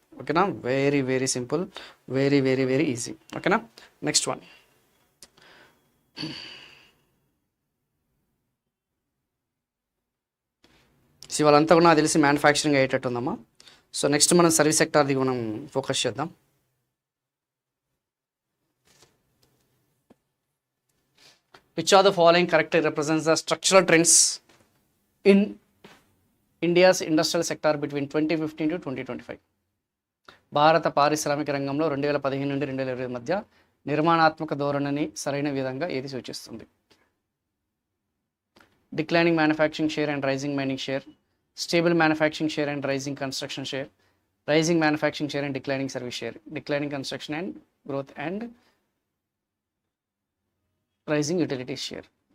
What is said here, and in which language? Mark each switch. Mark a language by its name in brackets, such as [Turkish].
[Telugu] ఓకేనా. [English] Very very simple, very very very easy. [Telugu] ఓకేనా. Next one. వాళ్ళంతా కూడా నాకు తెలిసి మ్యానుఫ్యాక్చరింగ్ అయ్యేటట్టు ఉందమ్మా. సో నెక్స్ట్ మనం సర్వీస్ సెక్టార్ది మనం ఫోకస్ చేద్దాం. [English] Which of the following correctly represents the structural trends in India's industrial sector between 2015 to 2025? [Telugu] భారత పారిశ్రామిక రంగంలో 2015 నుండి 2020 మధ్య నిర్మాణాత్మక ధోరణిని సరైన విధంగా ఏది సూచిస్తుంది? [English] Declining manufacturing share and rising mining share, stable manufacturing share and rising construction share, rising manufacturing share and declining service share, declining construction and growth and rising utility share.